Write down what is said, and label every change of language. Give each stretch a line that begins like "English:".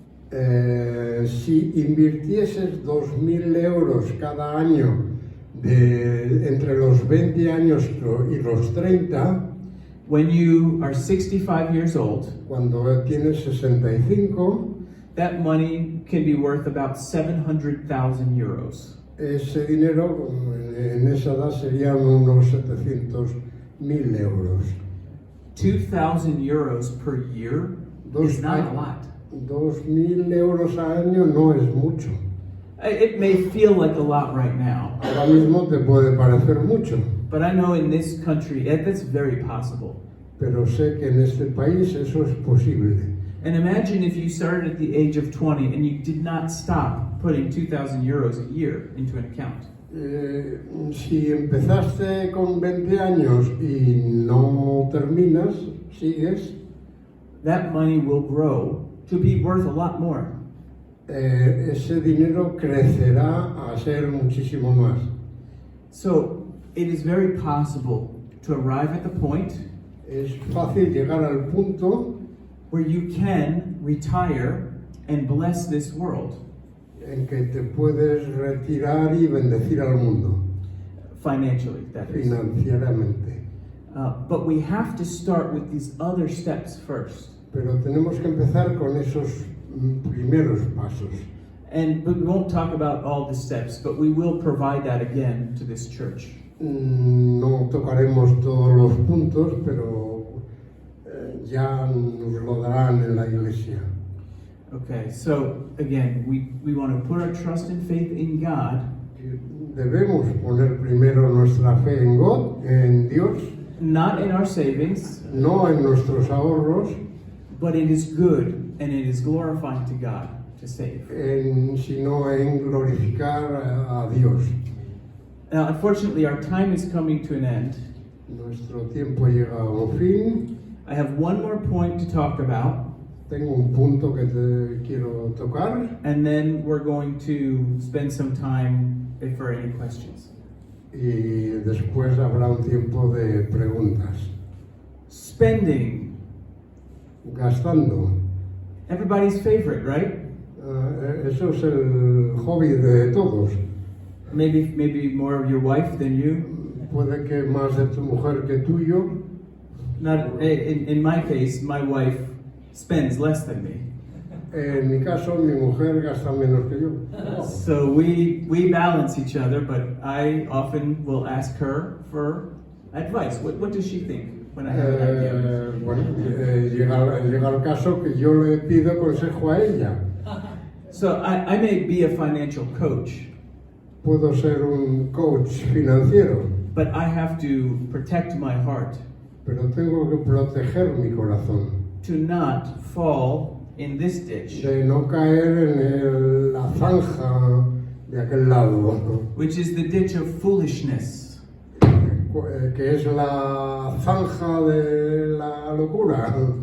Spanish: Si invirtieses 2.000 euros cada año entre los 20 años y los 30,
English: when you are 65 years old,
Spanish: cuando tienes 65,
English: that money can be worth about 700,000 euros.
Spanish: ese dinero en esa edad serían unos 700.000 euros.
English: 2,000 euros per year is not a lot.
Spanish: 2.000 euros al año no es mucho.
English: It may feel like a lot right now,
Spanish: Ahora mismo te puede parecer mucho,
English: but I know in this country that's very possible.
Spanish: pero sé que en este país eso es posible.
English: And imagine if you started at the age of 20 and you did not stop putting 2,000 euros a year into an account.
Spanish: Si empezaste con 20 años y no terminas, sigues,
English: That money will grow to be worth a lot more.
Spanish: Ese dinero crecerá a ser muchísimo más.
English: So it is very possible to arrive at the point
Spanish: Es fácil llegar al punto
English: where you can retire and bless this world
Spanish: en que te puedes retirar y bendecir al mundo
English: financially, that is.
Spanish: financieramente.
English: But we have to start with these other steps first.
Spanish: Pero tenemos que empezar con esos primeros pasos.
English: But we won't talk about all the steps, but we will provide that again to this church.
Spanish: No tocaremos todos los puntos, pero ya nos lo darán en la iglesia.
English: Okay, so again, we want to put our trust and faith in God,
Spanish: Debemos poner primero nuestra fe en God, en Dios,
English: not in our savings,
Spanish: no en nuestros ahorros,
English: but it is good and it is glorifying to God to save.
Spanish: sino en glorificar a Dios.
English: Now, unfortunately, our time is coming to an end.
Spanish: Nuestro tiempo llega a un fin.
English: I have one more point to talk about,
Spanish: Tengo un punto que te quiero tocar
English: and then we're going to spend some time for any questions.
Spanish: y después habrá un tiempo de preguntas.
English: Spending,
Spanish: Gastando.
English: everybody's favorite, right?
Spanish: Eso es el hobby de todos.
English: Maybe more of your wife than you.
Spanish: Puede que más de tu mujer que tuyo.
English: Not in my case, my wife spends less than me.
Spanish: En mi caso, mi mujer gasta menos que yo.
English: So we balance each other, but I often will ask her for advice. What does she think when I have an idea?
Spanish: Bueno, llega el caso que yo le pido consejo a ella.
English: So I may be a financial coach,
Spanish: Puedo ser un coach financiero,
English: but I have to protect my heart
Spanish: pero tengo que proteger mi corazón
English: to not fall in this ditch,
Spanish: de no caer en la zanja de aquel lado,
English: which is the ditch of foolishness.
Spanish: que es la zanja de la locura.